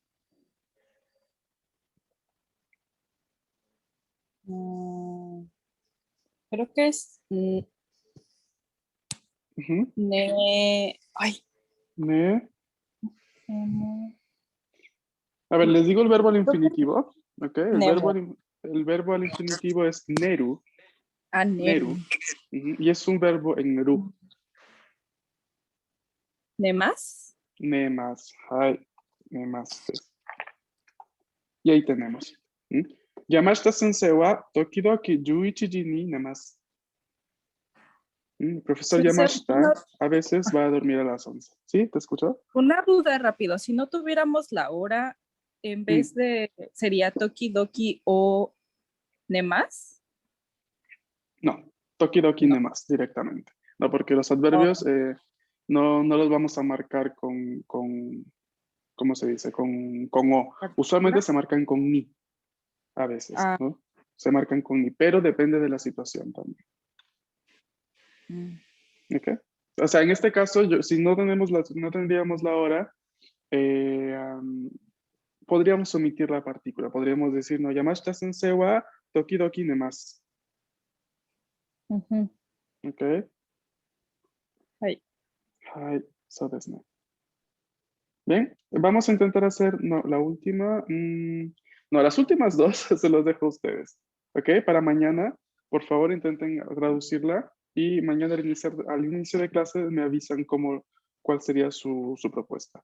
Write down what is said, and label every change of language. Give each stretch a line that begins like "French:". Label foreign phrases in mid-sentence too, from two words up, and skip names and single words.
Spanish: Creo que es ne. Ay.
Japanese: Ne.
Spanish: A ver, les digo el verbo al infinitivo. ¿Ok? El verbo al infinitivo es neru.
Japanese: Neru.
Spanish: Y es un verbo en neru.
Japanese: ¿Nemas? Nemas. Hai. Nemas.
Spanish: Y ahí tenemos.
Japanese: 山下先生は時々11時に寝ます.
Spanish: El profesor Yamashita a veces va a dormir a las 11. ¿Sí? ¿Te escuchó? Una duda rápido. Si no tuviéramos la hora, en vez de, ¿sería tokidoki o nemas? No,
Japanese: 時々寝ます
Spanish: directamente. No, porque los adverbios no los vamos a marcar con ¿cómo se dice? Con o. Usualmente se marcan con ni, a veces, ¿no? se marcan con ni, pero depende de la situación también. ¿Ok? O sea, en este caso, si no no tendríamos la hora, podríamos omitir la partícula. Podríamos decir, no,
Japanese: 山下先生は時々寝ます.
Spanish: Ujú. ¿Ok? Ay.
Japanese: はい、そうですね.
Spanish: Bien, vamos a intentar hacer la última. No, las últimas dos se los dejo a ustedes. ¿Ok? Para mañana, por favor, intenten traducirla y mañana al inicio de clase me avisan cuál sería su propuesta.